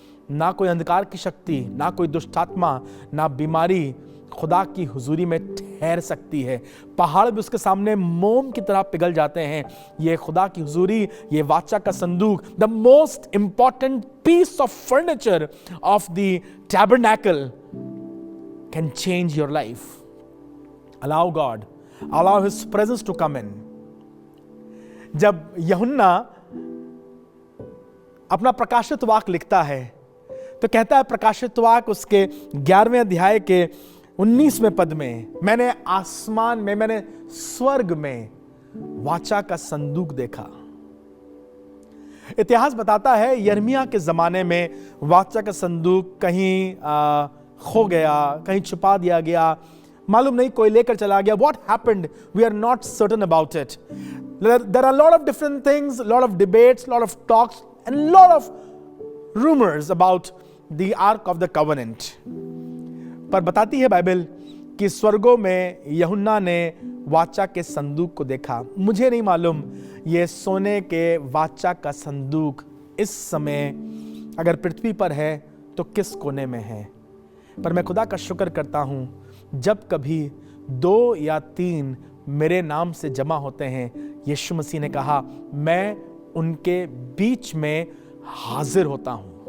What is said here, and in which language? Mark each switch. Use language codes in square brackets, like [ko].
[hi] ना कोई अंधकार की शक्ति, ना कोई दुष्टात्मा, ना बीमारी खुदा की हुजूरी में ठहर सकती है। पहाड़ भी उसके सामने मोम की तरह पिघल जाते हैं। ये खुदा की हुजूरी, ये वाचा का संदूक, [en] The most important piece of furniture of the tabernacle can change your life. Allow God, allow his presence to come in. [hi] जब यूहन्ना अपना प्रकाशित वाक्य लिखता है तो कहता है प्रकाशित वाक्य उसके 11वें अध्याय के 19वें पद में, मैंने आसमान में, मैंने स्वर्ग में वाचा का संदूक देखा। इतिहास बताता है यिर्मयाह के जमाने में वाचा का संदूक कहीं खो गया, कहीं छुपा दिया गया, मालूम नहीं कोई लेकर चला गया। [en] What happened? We are not certain about it. There are a lot of different things, a lot of debates, a lot of talks, and a lot of rumors about the Ark of the Covenant. [hi] पर बताती है Bible कि स्वर्गों में यूहन्ना ने वाचा के संदूक को देखा। मुझे नहीं मालूम ये सोने के वाचा का संदूक इस समय अगर पृथ्वी पर है तो किस कोने में है, पर मैं खुदा का शुक्र करता हूं जब कभी 2 या 3 मेरे नाम से जमा होते हैं, यीशु मसीह ने कहा मैं उनके बीच में हाजिर होता हूं।